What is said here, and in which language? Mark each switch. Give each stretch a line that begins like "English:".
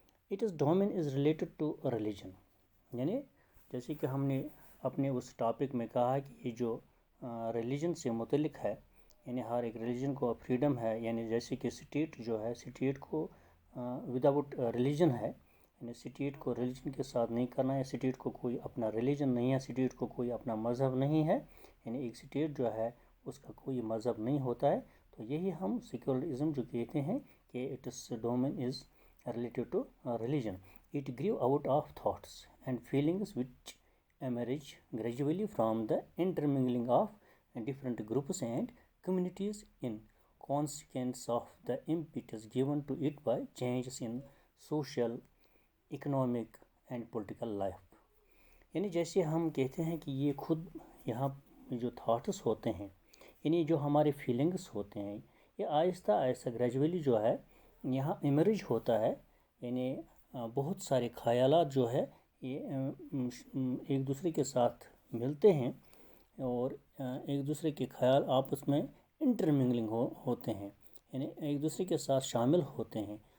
English: It is domain is related to religion.
Hindi: यानी जैसे कि हमने अपने उस टॉपिक में कहा कि ये जो रिलीजन से मुतलिक है, यानी हर एक रिलीजन को फ्रीडम है, यानी जैसे कि स्टेट जो है स्टेट को विदाउट रिलीजन है, यानी स्टेट को रिलीजन के साथ नहीं करना है, स्टेट को कोई अपना रिलीजन नहीं है, स्टेट को कोई अपना मज़हब नहीं है, यानी एक स्टेट जो है उसका कोई मज़हब नहीं होता है। तो यही हम सेक्युलरिज्म जो कहते हैं कि
English: It is domain is related to religion. It grew out of thoughts and feelings which emerge gradually from the intermingling of different groups and communities in consequence of the impetus given to it by changes in social, economic and political life।
Hindi: यानी जैसे हम कहते हैं कि ये खुद यहाँ जो थॉट्स होते हैं, यानी जो हमारे फीलिंग्स होते हैं, ये आहिस्ता आहिस्ता ग्रेजुअली जो है यहाँ इमर्ज होता है। यानी बहुत सारे ख़यालात जो है ये एक दूसरे के साथ मिलते हैं और एक दूसरे के ख्याल आपस में इंटरमिंगलिंग होते हैं, यानी एक दूसरे के साथ शामिल होते हैं।